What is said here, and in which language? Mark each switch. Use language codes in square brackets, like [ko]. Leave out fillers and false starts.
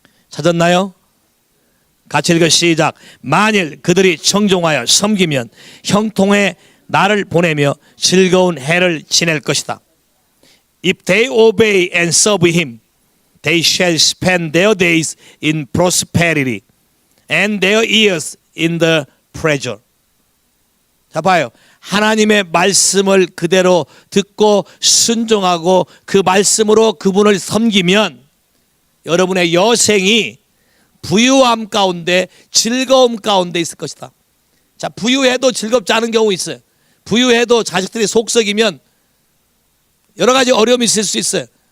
[ko] 찾았나요? 같이 읽어 시작. 만일 그들이 청종하여 섬기면 형통의 나를 보내며 즐거운 해를 지낼 것이다. [en] If they obey and serve him, they shall spend their days in prosperity and their years in the pleasure. [ko] 자 봐요. 하나님의 말씀을 그대로 듣고 순종하고 그 말씀으로 그분을 섬기면 여러분의 여생이 부유함 가운데 즐거움 가운데 있을 것이다. 자, 부유해도 즐겁지 않은 경우 있어요. 부유해도 자식들이 속썩이면 여러 가지 어려움이 있을 수 있어요.